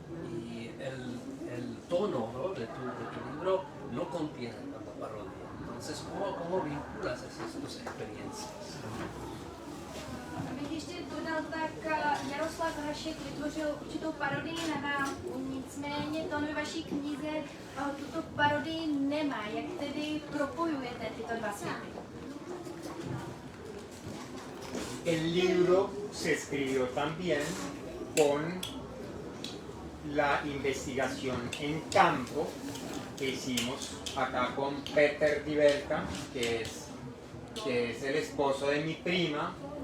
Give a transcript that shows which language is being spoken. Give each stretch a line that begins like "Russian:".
Spanish: Y el tono, ¿no?, de tu libro no contiene tanta parodia. Entonces, ¿cómo vinculas esas dos experiencias?
Czech: Abych ještě dodal, tak Jaroslav Hašek vytvořil určitou parodii na válku, nicméně to ve vaší knize tuto parodii nemá. Jak tedy propojujete tyto dva světy?
Spanish: El libro se escribió también con la investigación en campo que hicimos acá con Peter Diverka, que es el esposo de mi prima.